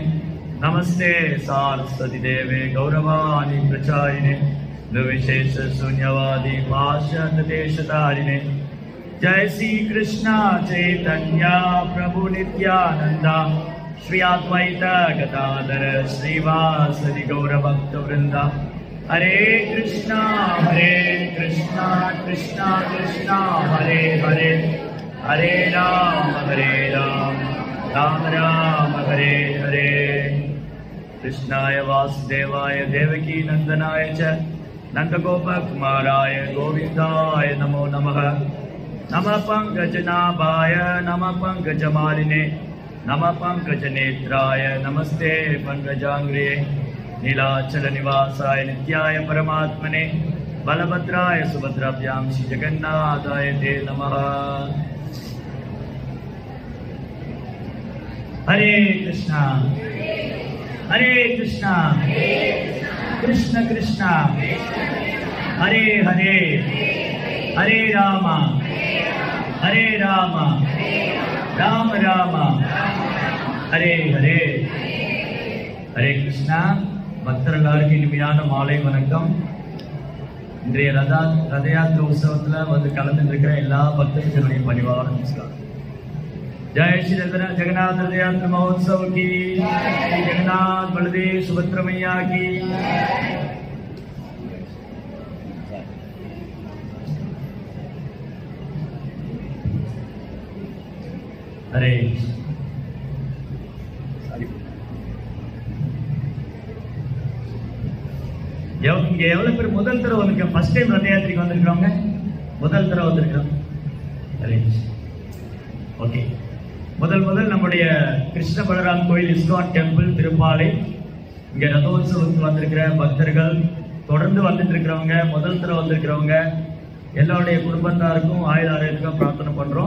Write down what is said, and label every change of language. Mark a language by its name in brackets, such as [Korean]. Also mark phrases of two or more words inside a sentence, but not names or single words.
[Sanskrit] नमस्ते सारस्वती देवे गौरवाणी प्रचारिणे निर्विशेष शून्यवादी पाश्चात्यदेशतारिणे। जय श्री कृष्ण चैतन्य प्रभु नित्यानंदा श्री अद्वैत गदाधर श्रीवासदि गौर भक्त वृंदा। हरे कृष्णा कृष्णा कृष्णा हरे हरे, हरे राम राम राम हरे हरे। कृष्णाय वासुदेवाय देवकी नंदनाय च नंदगोपकुमाराय गोविंदाय नमो नमः। नमः पंकजनाभाय नमः पंकजमालिने नमः पंकजनेत्राय नमस्ते पंकजांग्रिये। नीलाचल निवासाय नित्याय परमात्मने बलभद्राय सुभद्राभ्यां श्री जगन्नाथाय ते नमः। हरे कृष्णा कृष्ण कृष्ण हरे हरे, हरे राम राम राम हरे हरे। हरे कृष्णा। [Tamil] பக்தர்களுக்கு இனிமையான மாலை வணக்கம். இன்றைய ரத யாத்திரை உற்சவத்துல வந்து கலந்து இருக்கிற எல்லா பக்தர்களுடைய பணிவான நமஸ்காரம். [Hindi] जय श्री जगन्नाथ रथ यात्रा महोत्सव की, श्री जगन्नाथ बलदेव सुभद्रा मैया की। [Tamil] हरे இங்க எவ்வளவு பேர் முதல் தடவை வந்திருக்கோம்? [English] first time [Tamil] ரத யாத்திரைக்கு வந்திருக்கிறவங்க முதல் தடவை வந்திருக்கிறோம். ஓகே, முதல் நம்முடைய கிருஷ்ண பலராம் கோயில் இஸ்கான் டெம்பிள் திருப்பாலை இங்க ரதோத்சவத்துக்கு வந்திருக்கிற பக்தர்கள், தொடர்ந்து வந்துட்டு இருக்கிறவங்க, முதல் தடவை வந்திருக்கிறவங்க எல்லாருடைய குடும்பத்தாருக்கும் ஆயுதாரத்துக்கும் பிரார்த்தனை பண்றோம்.